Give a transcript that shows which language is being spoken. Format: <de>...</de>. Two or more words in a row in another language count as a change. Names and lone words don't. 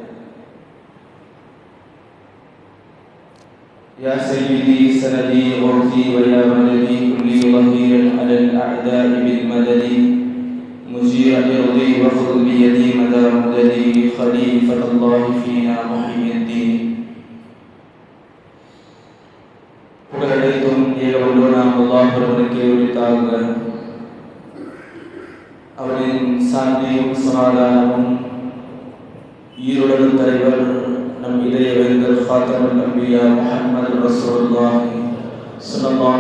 <ar>يا سيدي سندي غوثي ويا مددي كلي ظهير على الأعداء بالمدد، مجير أرضي وخذ بيدي مدى مددي خليفة الله فينا محيي الدين.</ar> <ta>புகழனைத்தும் ஏகவல்லோனாம் அல்லாஹ் ஒருவனுக்கே உரித்தாக. அவரின் சாந்தியும் சமாதானமும் ஈருலக தலைவர் நம் இதய வேந்தர் ஃபாத்திமுல் அன்பியா முஹம்மது ரசூலுல்லாஹ் ஸல்லல்லாஹு</ta>